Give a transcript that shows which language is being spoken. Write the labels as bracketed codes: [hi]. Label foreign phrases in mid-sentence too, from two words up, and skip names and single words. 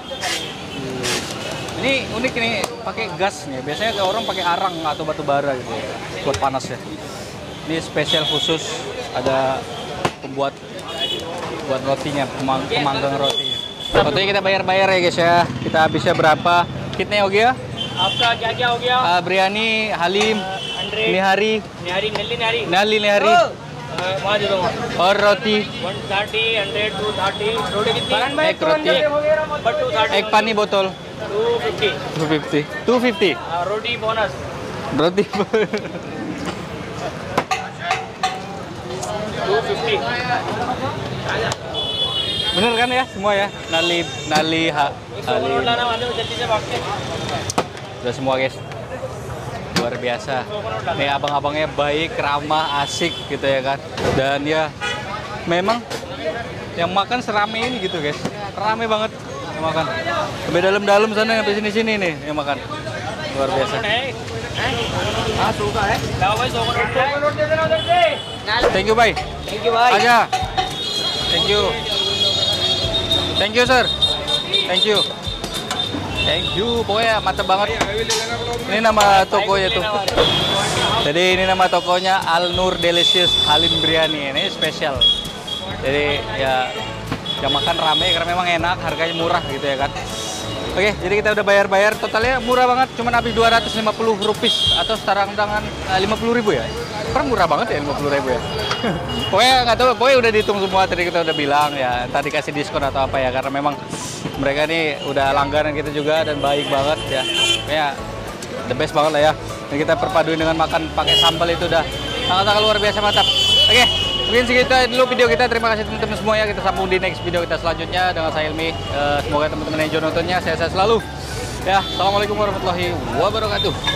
[id] Ini unik nih, pakai gas nih. Biasanya kayak orang pakai arang atau batu bara gitu ya, buat panas ya. Ini spesial khusus, ada pembuat buat rotinya, pemanggang rotinya. Rotinya kita bayar ya guys ya. Kita habisnya berapa? Kitnya oke ya? [hi] आपका क्या क्या हो गया? Biryani, halim, nihari, नली nihari, वहाँ दे दो और roti, 130 100 230 रोटी कितनी? एक रोटी, बट 230 एक पानी botol, 250 250, रोटी बोनस roti. 250 [id] Bener kan ya semua ya? Halim, [hi] लाना वाले को जल्दी से भाग के [id] udah semua guys. Luar biasa. Nih abang-abangnya baik, ramah, asik gitu ya kan. Dan ya memang yang makan serame ini gitu guys. Rame banget yang makan. Sampai dalam-dalam sana sampai sini-sini nih yang makan. Luar biasa. [en] Thank you, bye. thank you भाई Aja. Thank you. Thank you, sir. Thank you. Thank you. [id] Pokoknya mantep banget. Ini nama tokonya tuh. Jadi ini nama tokonya Al Nur Delicious Halim Biryani. Ini spesial. Jadi ya yang makan rame karena memang enak, harganya murah gitu ya kan. Oke, jadi kita udah bayar-bayar, totalnya murah banget, cuma habis 250 rupiah atau setara dengan 50.000 ya. Kan murah banget ya 50.000 ya. Pokoknya nggak tahu, pokoknya udah dihitung semua, tadi kita udah bilang ya, tadi kasih diskon atau apa ya, karena memang mereka nih udah langganan kita juga dan baik banget ya. Pokoknya [en] the best [id] banget lah ya. Dan kita perpaduin dengan makan pakai sambal itu udah sangat-sangat luar biasa mantap. Oke, mungkin segitu dulu video kita. Terima kasih teman-teman semuanya. Kita sambung di [en] next video [id] kita selanjutnya dengan saya Ilmi. Semoga teman-teman enjoy nontonnya. Saya selalu. [ar] Ya, السلام عليكم ورحمة الله وبركاته.